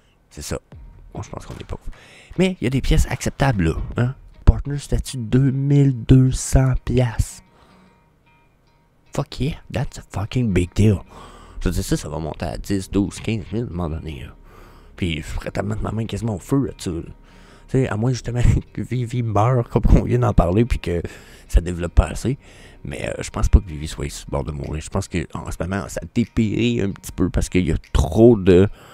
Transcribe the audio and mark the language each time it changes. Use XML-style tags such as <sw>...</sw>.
<fr>C'est ça. Bon, je pense qu'on est pauvres. Mais il y a des pièces acceptables, là. Hein? Partner statut 2200 $.</fr> <en>Fuck yeah, that's a fucking big deal.</en> <fr>Je veux dire, ça va monter à 10, 12, 15 000 à un moment donné. Là. Puis je ferais tellement mettre ma main quasiment au feu là-dessus. Là. Tu sais, à moins justement que Vivi meure, comme on vient d'en parler, puis que ça développe pas assez. Mais je pense pas que Vivi soit sur le bord de mourir. Je pense qu'en ce moment, ça dépérit un petit peu parce qu'il y a trop de...</fr>